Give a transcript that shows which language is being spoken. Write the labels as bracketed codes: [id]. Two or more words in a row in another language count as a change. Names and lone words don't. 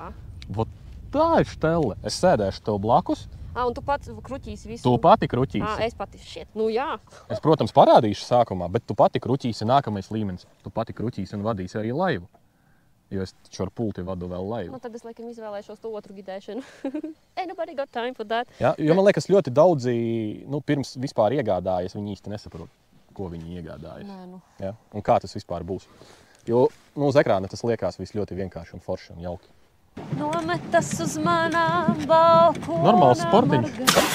[lv] Tā ir štelle. Es sēdēšu tev blakus. Un tu pats kruķīsi visu? Tu pati kruķīsi. Es pati jā. Es, protams, parādīšu sākumā, bet tu pati kruķīsi nākamais līmenis. Tu pati kruķīsi un vadīsi arī laivu. Jo es taču ar pulti vadu vēl laivu. Tad es laikam izvēlēšos to otru gidēšanu. [en] Ain't nobody got time for that. [lv] Jā, jo man liekas, ļoti daudzi, pirms vispār iegādājas, viņi īsti nesaprot, ko viņi iegādājas. Nē, Jā? Un kā tas vispār būs. Jo uz ekrāna tas liekas viss ļoti vienkārši un forši un jauki. Nometas uz manām balkonām. Normāls sportiņš.